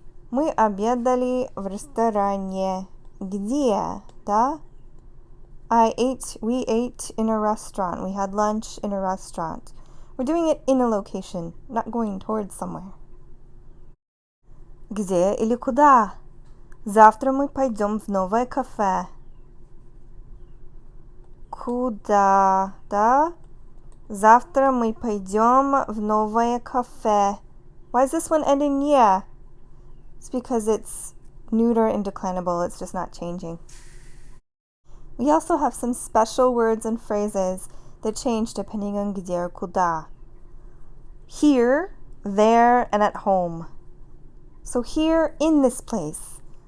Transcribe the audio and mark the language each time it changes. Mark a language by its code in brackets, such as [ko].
[ru] Мы обедали в ресторане. Где? Да? [en] We ate in a restaurant. We had lunch in a restaurant. We're doing it in a location, not going towards somewhere. [ru] Где или куда? Завтра мы пойдем в новое кафе. Куда? Да? Завтра мы пойдем в новое кафе. [en] Why is this one ending yeah? It's because it's neuter and declinable. It's just not changing. We also have some special words and phrases that change depending on где or куда. Here, there, and at home. So here, in this place.